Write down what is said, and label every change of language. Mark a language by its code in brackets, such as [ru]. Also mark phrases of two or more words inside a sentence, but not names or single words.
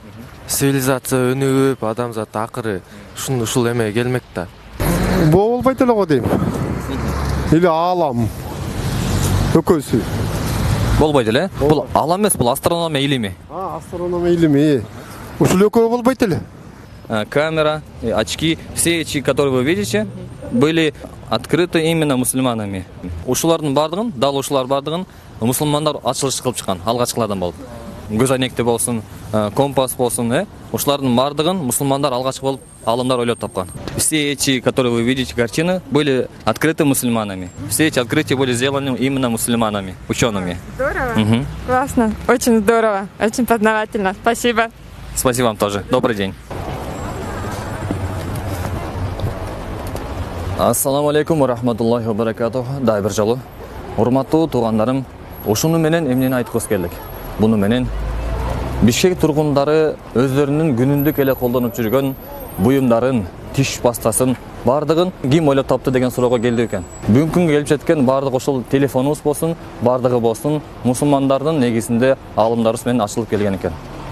[ky] Цивилизация өнүгүп, адамзат акыры ушул эме келмек да. Болбойт эле го дейм. Или алам. Өкөсү. Болбойт эле? Бул алам эмес, бул астрономия илими. Астрономия илими. Ушул экөө болбойт эле. [ru] Камера, очки, все эти, которые вы видите, были открыты именно мусульманами. [ky] Ушулардын бардыгын, дал ушулар бардыгын мусулмандар ачылыш кылып чыккан, алгачкылардан болуп. Көз айнекте болсун, компас болсун, ушулардын бардыгын мусулмандар алгачкы болуп алымдар ойлоп тапкан. [ru] Все эти, которые вы видите, картины, были открыты мусульманами. Все эти открытия были сделаны именно мусульманами, учеными. Здорово. Классно. Очень здорово. Очень познавательно. Спасибо. Спасибо вам тоже. Добрый день. [ar] السلام عليكم و رحمة الله و بركاته. [ky] Дай бир жолу. Урматтуу туугандарым, ушуну менен эмнени айткыбыз келдик. Буну менен Бишкек тургундары өздөрүнүн күнүндүк эле колдонуп жүргөн буюмдарын, тиш пастасын бардыгын ким ойлоп таптı деген суроого келди экен. Бүгүнкү күнгө келип жеткен бардык ошол телефонубуз болсун, бардыгы болсун, мусулмандардын негизинде алымдарыбыз менен ачылып келген экен.